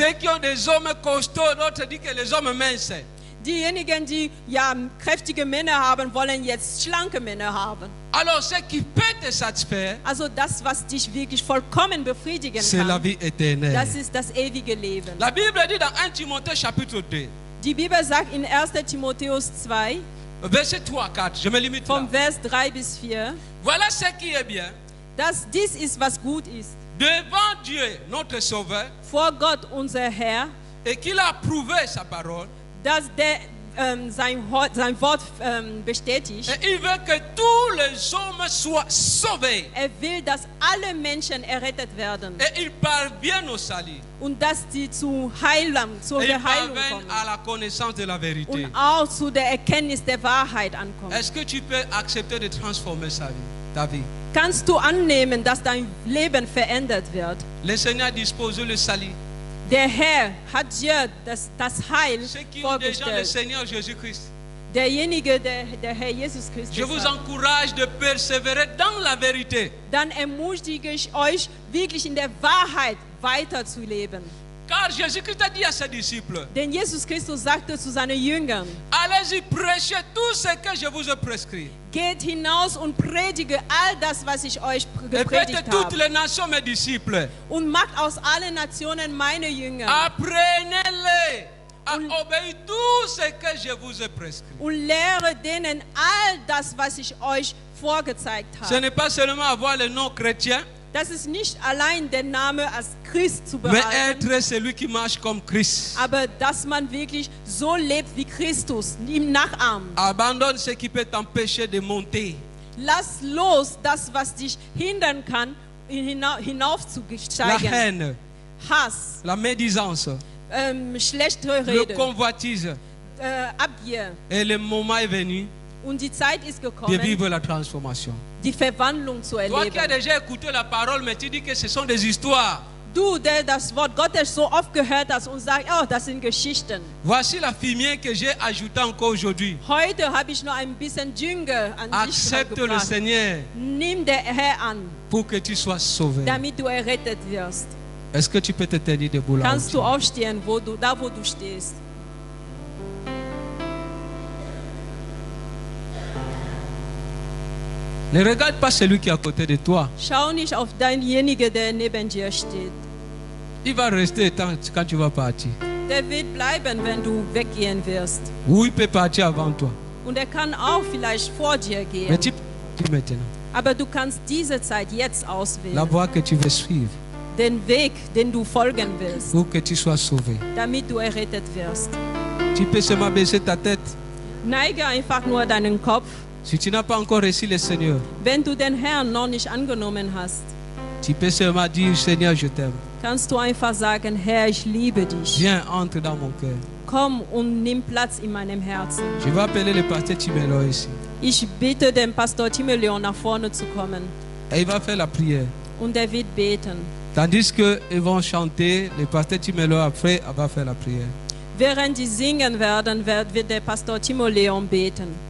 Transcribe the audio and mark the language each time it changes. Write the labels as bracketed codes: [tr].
[fr] Ceux qui ont des hommes costauds, d'autres disent que les hommes minces. [de] Diejenigen, die kräftige Männer haben, wollen jetzt schlanke Männer haben. [fr] Alors, ce qui peut te satisfaire, [de] Also das, was dich wirklich vollkommen befriedigen [fr] c'est la [de] kann, [fr] vie éternelle. [de] das ist das ewige Leben. [fr] La Bible dit dans 1 Timothée chapitre 2, [de] Die Bibel sagt in 1. Timotheus 2, [fr] verset 3 à 4, je me limite là. [de] vom Vers 3 bis 4, [fr] Voilà ce qui est bien. [de] dass dies ist, was gut ist. [fr] Devant Dieu, notre Sauveur, [de] Vor Gott, unser Herr, [fr] et qu'il a approuvé sa parole, [de] dass sein Wort bestätigt. [fr] et il veut que tous les hommes soient sauvés [de] Er will, dass alle Menschen errettet werden [fr] et ils parviennent au salut. [de] und dass sie zur Heilung [fr] Et ils [de] kommen [fr] parviennent à la connaissance de la vérité. [de] und auch zu der Erkenntnis der Wahrheit ankommen. [fr] Est-ce que tu peux accepter de transformer ta vie? [de] Kannst du annehmen, dass dein Leben verändert wird? [fr] Le Seigneur a disposé le salut. [de] Der Herr hat dir das Heil [fr] Ceux qui ont déjà le [de] vorgestellt. [fr] Seigneur Jésus-Christ, [de] Derjenige, der Herr Jesus Christus [fr] je vous [de] hat. [fr] encourage de persévérer dans la vérité. [de] Dann ermutige ich euch, wirklich in der Wahrheit weiterzuleben. [fr] Car Jésus-Christ a dit à ses disciples, [de] Denn Jesus Christus sagte zu seinen Jüngern, [fr] allez-y, prêchez tout ce que je vous ai prescrit. [de] geht hinaus und predige all das, was ich euch [fr] Et faites [de] gepredigt [fr] toutes [de] habe. [fr] les nations mes disciples. [de] Und macht aus allen Nationen meine Jünger. [fr] Apprenez-les à obéir tout ce que je vous ai prescrit. [de] Und lehre denen all das, was ich euch vorgezeigt [fr] Ce [de] habe. [fr] n'est pas seulement avoir le nom chrétien, [de] Das ist nicht allein der Name als Christ zu [fr] mais [de] behalten, [fr] être celui qui marche comme Christ. [de] aber dass man wirklich so lebt wie Christus, ihm nachahmt. [fr] Abandonne ce qui peut t'empêcher de monter. [de] Lass los das, was dich hindern kann, [fr] La [de] hinaufzusteigen. [fr] haine, [de] Hass, [fr] la médisance, [de] schlechte [fr] le [de] Rede, [fr] convoitise. [de] Abgier. [fr] Et le moment est venu [de] Und die Zeit ist [fr] de [de] gekommen, [fr] vivre la transformation. [de] die Verwandlung zu [fr] Toi qui as [de] erleben. [fr] déjà écouté la parole, mais tu dis que ce sont des histoires. [de] Du, der das Wort Gottes so oft gehört hast und sagst, oh, das sind Geschichten. [fr] Voici la fumier que j'ai ajoutée encore aujourd'hui. [de] Heute habe ich noch ein bisschen Dünger an dich [fr] Accepte le [de] gebracht. [fr] Seigneur [de] Nimm der Herr an, [fr] pour que tu sois sauvé. [de] damit du errettet wirst. [fr] Est-ce que tu peux te tenir debout là? [de] Kannst du aufstehen, wo du stehst. [fr] Ne regarde pas celui qui est à côté de toi. [de] Schau nicht auf denjenigen, der neben dir steht. [fr] Il va rester quand tu vas partir. [de] Der wird bleiben, wenn du weggehen wirst. [fr] Ou il peut partir avant toi. [de] Und er kann auch vielleicht vor dir gehen. [fr] Mais tu maintenant. [de] Aber du kannst diese Zeit jetzt [fr] La [de] auswählen. [fr] voie que tu veux suivre [de] Den Weg, den du folgen willst, [fr] pour que tu sois sauvé. [de] damit du errettet wirst. [fr] Tu peux seulement baisser ta tête. [de] Neige einfach nur deinen Kopf. [fr] Si tu n'as pas encore reçu le Seigneur, [de] Wenn du den Herrn noch nicht angenommen hast, [fr] tu peux seulement dire, Seigneur, je t'aime. [de] kannst du einfach sagen, Herr, ich liebe dich. [fr] Viens, entre dans mon cœur. [de] Komm und nimm Platz in meinem Herzen. [fr] Je vais appeler le pasteur Timelo ici. [de] Ich bitte den Pastor Timoleon nach vorne zu kommen [fr] Et il va faire la prière. [de] und er wird beten. [fr] Tandis qu'ils vont chanter, le pasteur Timelo après va faire la prière. [de] Während sie singen werden, wird der Pastor Timoleon beten.